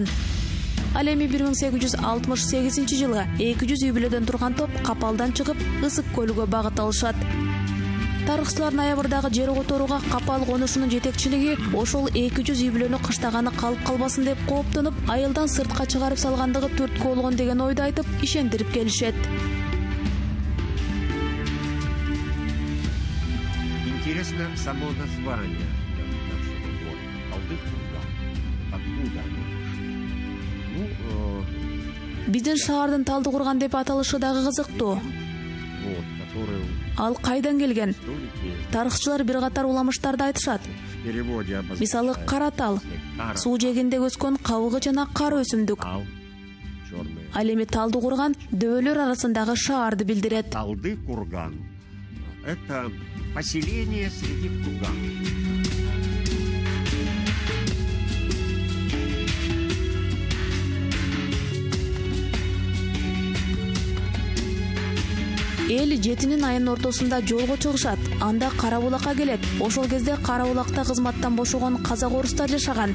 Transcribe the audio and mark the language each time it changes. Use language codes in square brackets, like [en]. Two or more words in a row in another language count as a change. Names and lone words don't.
[ky] Ал эми 1868 жылы 200 үй бүлөдөн турган топ Капалдан чыгып Ысык көлүгө багыт алышат. Тарыхчылар ноябрдагы жер которууга Капал конушунун жетекчилиги ошол 200 үй бүлөнү кыштаганы калып калбасын деп кооптонуп, айылдан сыртка чыгарып салгандыгы түрткү болгон деген ойду айтып, ишендирип келишет. [ru] Интересно само название нашего города. Талдыкурган. Откуда оно пришло? [ky] Биздин шаардын Талдыкурган деп аталышы дагы кызыктуу. [ru] Вот, который [ky] Ал кайдан келген? Тарыхчылар бир катар уламыштарды айтышат. [ru] в переводе обозначает [ky] Мисалы каратал, суу жээгинде өскөн кабыгы жана кар өсүмдүк. [ru] черный. [ky] Ал эми Талдыкурган дөөлөр арасындагы шаарды билдирет. [ru] Талды-Курган – это поселение среди курганов. [ky] Эл жетинин айынын ортосунда жолго чыгышат. Анда Карабулакка келет. Ошол кезде Карабулакта кызматтан бошогон казак-орустар жашаган.